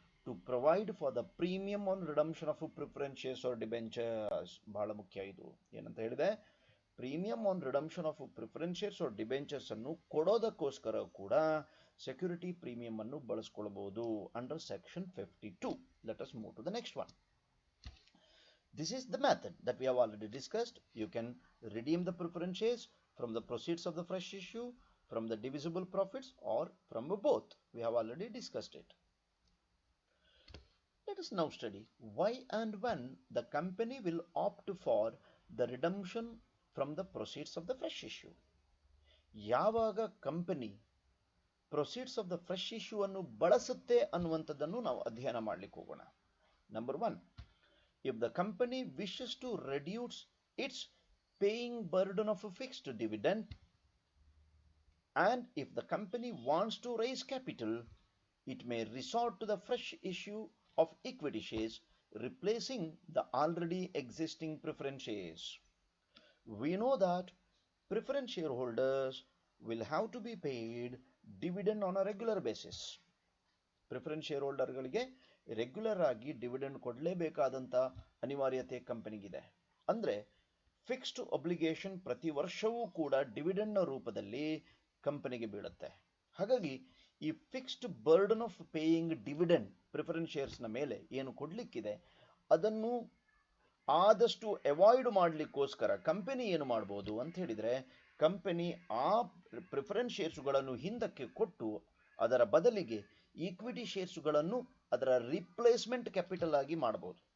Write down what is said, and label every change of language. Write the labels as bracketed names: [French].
[English] To provide for the premium on redemption of preference shares or debentures. [Kannada] ಬಹಳ ಮುಖ್ಯ ಇದು. ಏನಂತ ಹೇಳಿದೆ? Premium on redemption of preference shares are debentures ಅನ್ನು ಕೊಡೋದಕ್ಕೋಸ್ಕರ ಕೂಡ ಸೆಕ್ಯೂರಿಟಿ ಪ್ರೀಮಿಯಂ ಅನ್ನು ಬಳಸ್ಕೊಳ್ಬಹುದು [English] Under section 52. Let us move to the next one. This is the method that we have already discussed. You can redeem the preference shares from the proceeds of the fresh issue, from the divisible profits, or from both. We have already discussed it. Let us now study why and when the company will opt for the redemption from the proceeds of the fresh issue. [Kannada] ಯಾವಾಗ company proceeds of the fresh issue ಅನ್ನು ಬಳಸುತ್ತೆ ಅನ್ನುವಂಥದ್ದನ್ನು ನಾವು ಅಧ್ಯಯನ ಮಾಡಲಿಕ್ಕೆ ಹೋಗೋಣ. [English] Number 1, if the company wishes to reduce its paying burden of a fixed dividend, and if the company wants to raise capital, it may resort to the fresh issue of equity shares, replacing the already existing preference shares. We know that preference shareholders will have to be paid dividend on a regular basis. [Kannada] Preference share ಹೋಲ್ಡರ್ಗಳಿಗೆ regular ಆಗಿ dividend ಕೊಡಲೇಬೇಕಾದಂಥ ಅನಿವಾರ್ಯತೆ ಕಂಪನಿಗಿದೆ. ಅಂದರೆ fixed obligation ಪ್ರತಿ ವರ್ಷವೂ ಕೂಡ ಡಿವಿಡೆಂಡ್ನ ರೂಪದಲ್ಲಿ ಕಂಪನಿಗೆ ಬೀಳುತ್ತೆ. ಹಾಗಾಗಿ ಈ fixed burden of paying dividend preference ಶೇರ್ಸ್ನ ಮೇಲೆ ಏನು ಕೊಡಲಿಕ್ಕಿದೆ ಅದನ್ನು ಆದಷ್ಟು ಅವಾಯ್ಡ್ ಮಾಡಲಿಕ್ಕೋಸ್ಕರ ಕಂಪನಿ ಏನು ಮಾಡ್ಬೋದು ಅಂತ ಹೇಳಿದರೆ, ಕಂಪನಿ ಆ ಪ್ರಿಫರೆನ್ಸ್ ಶೇರ್ಸ್ಗಳನ್ನು ಹಿಂದಕ್ಕೆ ಕೊಟ್ಟು ಅದರ ಬದಲಿಗೆ ಈಕ್ವಿಟಿ ಶೇರ್ಸ್ಗಳನ್ನು ಅದರ ರಿಪ್ಲೇಸ್ಮೆಂಟ್ ಕ್ಯಾಪಿಟಲ್ ಆಗಿ ಮಾಡಬಹುದು.